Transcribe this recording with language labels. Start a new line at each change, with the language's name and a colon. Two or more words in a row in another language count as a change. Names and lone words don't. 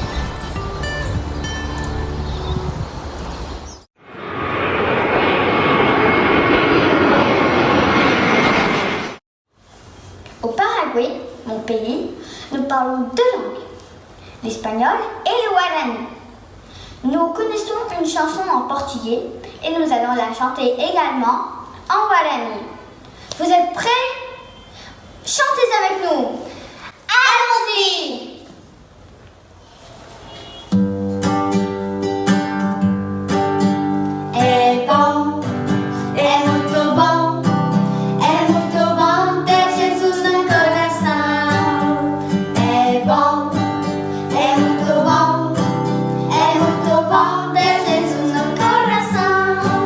French: Au Paraguay, mon pays, nous parlons deux langues, l'espagnol et le guarani. Nous connaissons une chanson en portugais et nous allons la chanter également en guarani. Vous êtes prêts? Chantez avec nous! Allons-y!
Portuguese: É bom, é muito bom, ter Jesus no coração. É bom, é muito bom, ter Jesus no coração.